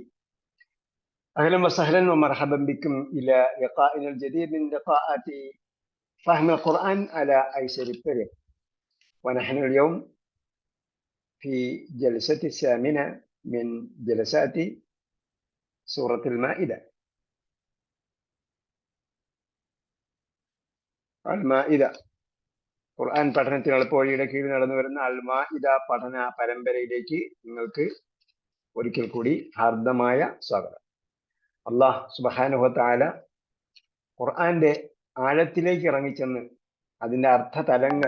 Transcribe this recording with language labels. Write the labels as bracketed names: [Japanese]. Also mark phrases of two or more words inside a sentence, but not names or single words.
[Arabic] أهلا وسهلا ومرحبا بكم إلى لقائنا الجديد من لقاءات فهم القرآن على أيسر الطريق. ونحن اليوم في جلسة الثامنة من جلسات سورة المائدة. [Malayalam] المائدة ഖുർആൻ പഠനത്തിന് എളുപ്പവഴിയുടെ കീഴിൽ നടന്നു വരുന്ന അൽ മാഇദ പഠന പരമ്പരയിലേക്ക് നിങ്ങൾക്ക് ഒരിക്കൽ കൂടി ഹാർദമായ സ്വാഗതം. [Arabic] الله سبحانه وتعالى [Malayalam] ഖുർആന്റെ ആഴത്തിലേക്ക് ഇറങ്ങിച്ചെന്ന് അതിന്റെ അർത്ഥതലങ്ങൾ